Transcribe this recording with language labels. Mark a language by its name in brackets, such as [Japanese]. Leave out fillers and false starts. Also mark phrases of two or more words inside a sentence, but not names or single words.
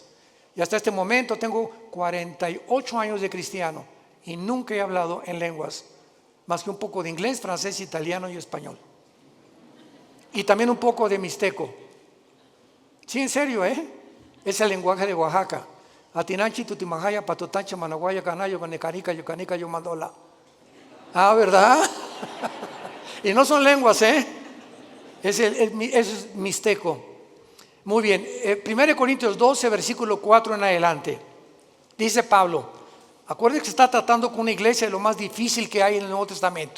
[Spanish] Y hasta este momento tengo 48 años de cristiano y nunca he hablado en lenguas, más que un poco de inglés, francés, italiano y español. Y también un poco de mixteco. Sí, en serio, es el lenguaje de Oaxaca. Atinanchi, tutimajaya, patotancha, managuaya, canayo, ganecanica, yocanica, yomandola. Ah, ¿verdad? Y no son lenguas, es mixteco. Muy bien, 1 Corintios 12, versículo 4 en adelante. Dice Pablo, acuérdense que se está tratando con una iglesia de lo más difícil que hay en el Nuevo Testamento.